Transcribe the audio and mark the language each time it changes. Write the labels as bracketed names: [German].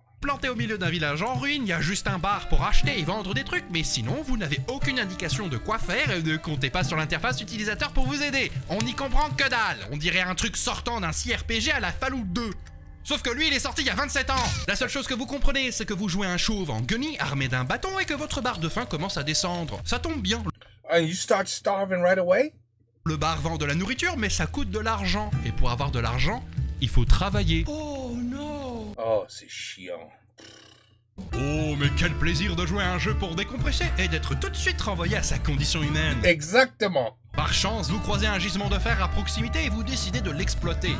[French] planté au milieu d'un village en ruine, il y a juste un bar pour acheter et vendre des trucs, mais sinon vous n'avez aucune indication de quoi faire et ne comptez pas sur l'interface utilisateur pour vous aider. On n'y comprend que dalle, on dirait un truc sortant d'un CRPG à la Fallout 2. Sauf que lui il est sorti il y a 27 ans. La seule chose que vous comprenez c'est que vous jouez un chauve en guenille armé d'un bâton et que votre barre de faim commence à descendre. Ça tombe bien. [English] And you start starving right away? [French] Le bar vend de la nourriture mais ça coûte de l'argent. Et pour avoir de l'argent, il faut travailler. Oh non. Oh, c'est chiant. Oh, mais quel plaisir de jouer à un jeu pour décompresser et d'être tout de suite renvoyé à sa condition humaine. Exactement. Par chance, vous croisez un gisement de fer à proximité et vous décidez de l'exploiter.